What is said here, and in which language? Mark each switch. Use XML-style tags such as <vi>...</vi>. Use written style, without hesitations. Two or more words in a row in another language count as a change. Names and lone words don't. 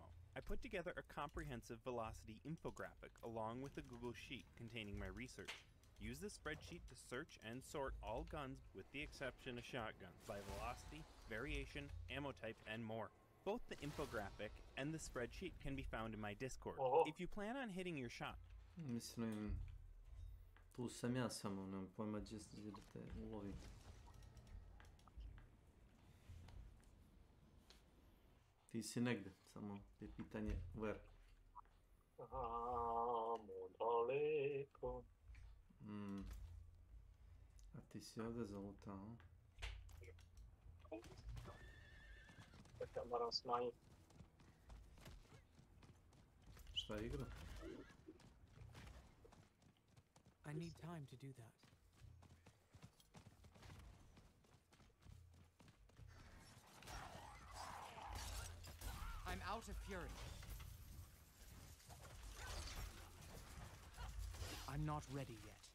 <en>I put together a comprehensive velocity infographic along with a Google Sheet containing my research. Use this spreadsheet to search and sort all guns with the exception of shotguns by velocity, variation, ammo type, and more. Both the infographic and the spreadsheet can be found in my Discord. If you plan on hitting your shot,</en> <hr>Mislim, tu sam ja samo, nemam pojma gdje da te ulovim. Ti si negdje, samo je pitanje where. Amo daleko. ti si ovdje zalutao. Čekaj, moram smanjiti. Šta je igra?</hr> <en>I need time to do that. I'm out of fury. I'm not ready yet.</en>